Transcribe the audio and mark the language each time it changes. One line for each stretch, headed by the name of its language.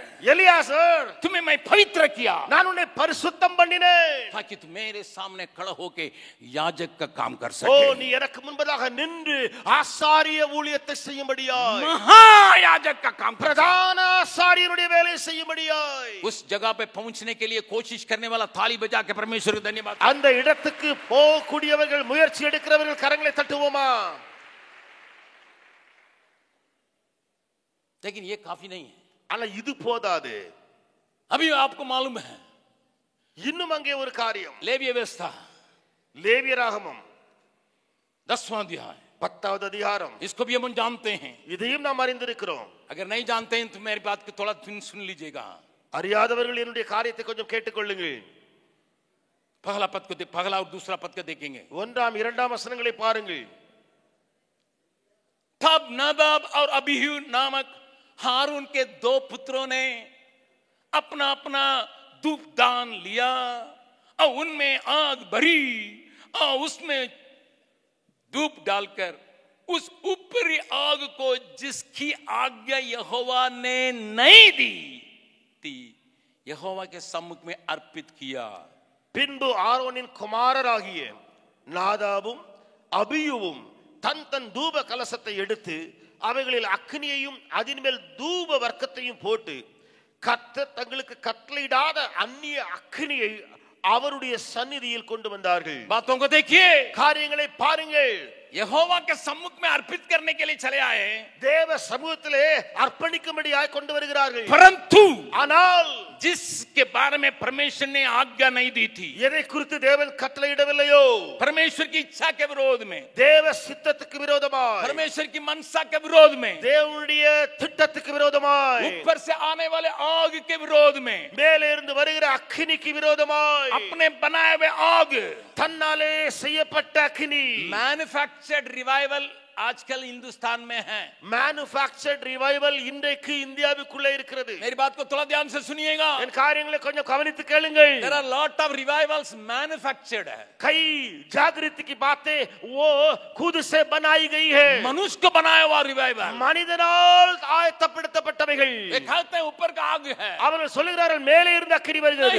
Hindi: Eliezer, तुम्हें मैं पवित्र किया,
Tamil: நான் உன்னை பரிசுத்தம் பண்ணினேன்,
Hindi: ताकि तुम मेरे सामने खड़ा होके याजक का काम कर ஓ सके.
Tamil: நீ எனக்கு முன்பதாக நின்று ஆசாரிய ஊழியத்தை செய்யும்படியாய்,
Hindi: महायाजक का काम,
Tamil: பிரதான ஆசாரியனுடைய வேலை செய்யும்படியாய்.
Hindi: उस जगह पे पहुंचने के लिए कोशिश करने वाला ताली बजा के परमेश्वर को धन्यवाद.
Tamil: அந்த இடத்துக்கு போகக்கூடியவர்கள், முயற்சி எடுக்கிறவர்கள் கரங்களை தட்டுவோமா?
Hindi: लेकिन ये काफी नहीं है.
Tamil: ஆனா இது போதாது.
Hindi: अभी आपको मालूम है
Tamil: இன்னும் அங்கே ஒரு காரியம்.
Hindi: लेवीय व्यवस्था
Tamil: லேவியராகமம்
Hindi: 10वां अध्याय
Tamil: 10வது அதிகாரம்.
Hindi: इसको भी हम जानते हैं.
Tamil: இதையும் நாம் அறிந்திருக்கிறோம்.
Hindi: अगर नहीं जानते हैं तो मेरी बात को थोड़ा सुन लीजिएगा.
Tamil: அறியாதவர்கள் என்னுடைய காரியத்தை கொஞ்சம் கேட்டுக்கொள்ளுங்கள்.
Hindi: पहला और दूसरा पद को देखेंगे.
Tamil: 1ஆம் 2ஆம் வசனங்களை பாருங்கள்.
Hindi: तब नादाब और अबीहू नामक हारून के 2 पुत्रों ने अपना अपना धूपदान लिया और उनमें आग भरी और उसमें धूप डालकर उस ऊपरी आग को जिसकी आज्ञा यहोवा ने नहीं दी थी यहोवा के सम्मुख में अर्पित किया.
Tamil: பின்பு ஆரோனின் குமாரராகிய நாதாபும் அபியூவும் தன் தன் தூப கலசத்தை எடுத்து அவைகளில் அக்னியையும் அதன் மேல் தூப வர்க்கத்தையும் போட்டு கர்த்தர் தங்களுக்கு கட்டளையிடாத அந்நிய அக்னியை அவருடைய சந்நிதியில் கொண்டு வந்தார்கள்.
Hindi: बातों को देखिए,
Tamil: காரியங்களை பாருங்கள்.
Hindi: यहोवा के सम्मुख में अर्पित करने के लिए चले आए.
Tamil: தேவ சமூகத்திலே அர்ப்பணிக்கும்படியாய் கொண்டு வருகிறார்கள்.
Hindi: परंतु
Tamil: ஆனால்
Hindi: जिसके बारे में परमेश्वर ने आज्ञा नहीं दी थी,
Tamil: எதை குறித்து தேவன் கட்டளையிடவில்லையோ,
Hindi: परमेश्वर की इच्छा के विरोध में,
Tamil: தேவ சித்தத்துக்கு விரோதமாய்,
Hindi: परमेश्वर की मनसा के विरोध में,
Tamil: தேவனுடைய திட்டத்துக்கு விரோதமாய்,
Hindi: ऊपर से आने वाले आग के विरोध में,
Tamil: மேலே இருந்து வருகிற அக்கினிக்கு விரோதமாய்,
Hindi: अपने बनाए हुए आग,
Tamil: தன்னாலே செய்யப்பட்ட அக்கினி.
English: manufactured revival
Hindi: आजकल हिंदुस्तान में है.
English: manufactured revival
Tamil: இன்றைக்கு இந்தியாவுக்குள்ளே இருக்கிறது.
Hindi: मेरी बात को थोड़ा ध्यान से सुनिएगा.
Tamil: என் காரியங்களை கொஞ்சம் கவனித்து கேளுங்கள்.
English: There are lot of revivals manufactured है.
Hindi: कई जागृति की बातें वो खुद से बनाई गई है. मनुष्य को बनाया हुआ रिवाइवल,
Tamil: மனிதனால் ஆயத்தப்படுத்தப்பட்டவைகள்.
Hindi: ये कहते हैं ऊपर का आग है.
Tamil: அவர்கள் சொல்லுகிறார்கள் மேலே இருந்து அக்கினி வருகிறது.